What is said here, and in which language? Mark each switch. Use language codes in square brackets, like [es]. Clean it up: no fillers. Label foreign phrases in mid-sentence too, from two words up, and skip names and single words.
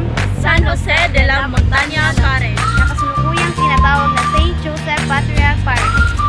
[tl] San Jose de la Montaña Parish. nakasulukuyang tinatawag na St. Joseph Patriarch Parish.